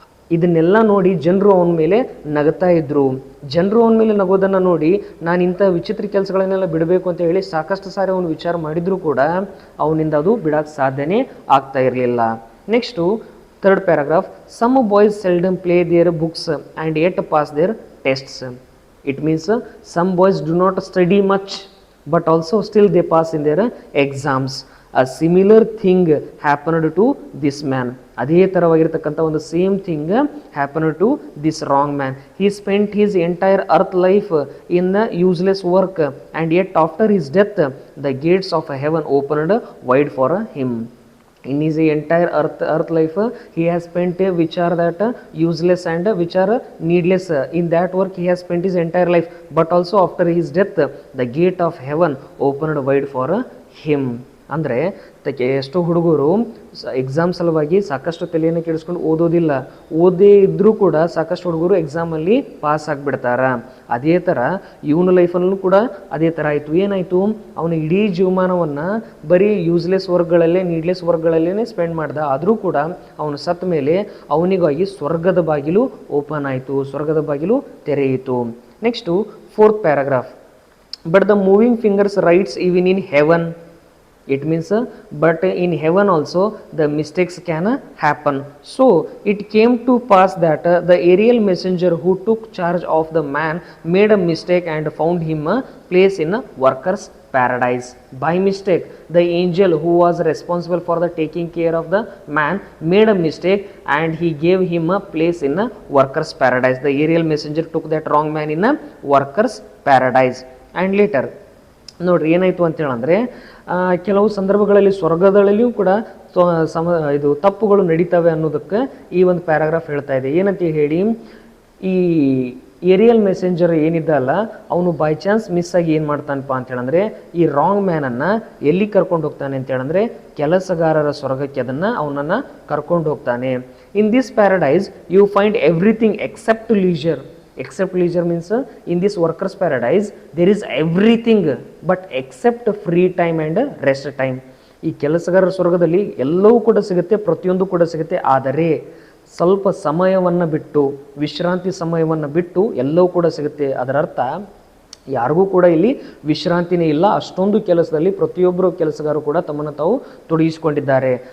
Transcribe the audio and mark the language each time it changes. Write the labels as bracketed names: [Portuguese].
[Kannada] ಇದನ್ನೆಲ್ಲ ನೋಡಿ ಜನರು ಅವನ ಮೇಲೆ ನಗ್ತಾ ಇದ್ರು. ಜನರು ಅವನ ಮೇಲೆ ನಗೋದನ್ನು ನೋಡಿ ನಾನು ಇಂಥ ವಿಚಿತ್ರ ಕೆಲಸಗಳನ್ನೆಲ್ಲ ಬಿಡಬೇಕು ಅಂತ ಹೇಳಿ ಸಾಕಷ್ಟು ಸಾರಿ ಅವನು ವಿಚಾರ ಮಾಡಿದರೂ ಕೂಡ ಅವನಿಂದ ಅದು ಬಿಡೋಕ್ಕೆ ಸಾಧ್ಯನೇ ಆಗ್ತಾ ಇರಲಿಲ್ಲ. [English] Next third paragraph, some boys seldom play their books and yet pass their tests. It means some boys do not study much but also still they pass in their exams. A similar thing happened to this man. [Kannada] ಅದೇ ಥರವಾಗಿರ್ತಕ್ಕಂಥ ಒಂದು [English] Same thing happened to this wrong man. He spent his entire earth life in the useless work, and yet after his death the gates of heaven opened wide for him. In his entire earth life he has spent which are that useless and which are needless. In that work he has spent his entire life, but also after his death the gate of heaven opened wide for him. [Kannada] ಅಂದರೆ ಎಷ್ಟೋ ಹುಡುಗರು exam ಸಲುವಾಗಿ ಸಾಕಷ್ಟು ತಲೆಯನ್ನು ಕೆಡಿಸ್ಕೊಂಡು ಓದೋದಿಲ್ಲ, ಓದೇ ಇದ್ದರೂ ಕೂಡ ಸಾಕಷ್ಟು ಹುಡುಗರು ಎಕ್ಸಾಮಲ್ಲಿ ಪಾಸ್ ಆಗಿಬಿಡ್ತಾರೆ. ಅದೇ ಥರ ಇವನ ಲೈಫಲ್ಲೂ ಕೂಡ ಅದೇ ಥರ ಆಯಿತು. ಏನಾಯಿತು, ಅವನ ಇಡೀ ಜೀವಮಾನವನ್ನು ಬರೀ ಯೂಸ್ಲೆಸ್ ವರ್ಕ್ಗಳಲ್ಲೇ, ನೀಡ್ಲೆಸ್ ವರ್ಕ್ಗಳಲ್ಲೇ ಸ್ಪೆಂಡ್ ಮಾಡ್ದ. ಆದರೂ ಕೂಡ ಅವನು ಸತ್ತ ಮೇಲೆ ಅವನಿಗಾಗಿ ಸ್ವರ್ಗದ ಬಾಗಿಲು ಓಪನ್ ಆಯಿತು, ಸ್ವರ್ಗದ ಬಾಗಿಲು ತೆರೆಯಿತು. [English] Next fourth paragraph, but the moving fingers writes even in heaven. It means but in heaven also the mistakes can happen. So it came to pass that the aerial messenger who took charge of the man made a mistake and found him a place in a workers paradise. By mistake, the angel who was responsible for the taking care of the man made a mistake and he gave him a place in a workers paradise. The aerial messenger took that wrong man in a workers paradise. And later [Kannada] ನೋಡ್ರಿ ಏನಾಯಿತು ಅಂತೇಳಂದರೆ, ಕೆಲವು ಸಂದರ್ಭಗಳಲ್ಲಿ ಸ್ವರ್ಗದಲ್ಲಿಯೂ ಕೂಡ ಇದು ತಪ್ಪುಗಳು ನಡೀತವೆ ಅನ್ನೋದಕ್ಕೆ ಈ ಒಂದು ಪ್ಯಾರಾಗ್ರಾಫ್ ಹೇಳ್ತಾ ಇದೆ. ಏನಂತ ಹೇಳಿ, ಈ ಏರಿಯಲ್ ಮೆಸೆಂಜರ್ ಏನಿದ್ದ ಅಲ್ಲ, ಅವನು ಬೈ ಚಾನ್ಸ್ ಮಿಸ್ ಆಗಿ ಏನು ಮಾಡ್ತಾನಪ್ಪ ಅಂತೇಳಂದರೆ, ಈ ರಾಂಗ್ ಮ್ಯಾನನ್ನು ಎಲ್ಲಿ ಕರ್ಕೊಂಡು ಹೋಗ್ತಾನೆ ಅಂತೇಳಂದರೆ ಕೆಲಸಗಾರರ ಸ್ವರ್ಗಕ್ಕೆ ಅವನನ್ನು ಕರ್ಕೊಂಡು ಹೋಗ್ತಾನೆ. [English] In this paradise you find everything except leisure. Except leisure means in this workers paradise there is everything but except free time and rest time. [Kannada] ಈ ಕೆಲಸಗಾರರ ಸ್ವರ್ಗದಲ್ಲಿ ಎಲ್ಲವೂ ಕೂಡ ಸಿಗುತ್ತೆ, ಪ್ರತಿಯೊಂದು ಕೂಡ ಸಿಗುತ್ತೆ, ಆದರೆ ಸ್ವಲ್ಪ ಸಮಯವನ್ನು ಬಿಟ್ಟು, ವಿಶ್ರಾಂತಿ ಸಮಯವನ್ನು ಬಿಟ್ಟು ಎಲ್ಲವೂ ಕೂಡ ಸಿಗುತ್ತೆ. ಅದರ ಅರ್ಥ ಯಾರಿಗೂ ಕೂಡ ಇಲ್ಲಿ ವಿಶ್ರಾಂತಿನೇ ಇಲ್ಲ, ಅಷ್ಟೊಂದು ಕೆಲಸದಲ್ಲಿ ಪ್ರತಿಯೊಬ್ಬರು ಕೆಲಸಗಾರರು ಕೂಡ ತಮ್ಮನ್ನು ತಾವು ತೊಡಗಿಸಿಕೊಂಡಿದ್ದಾರೆ.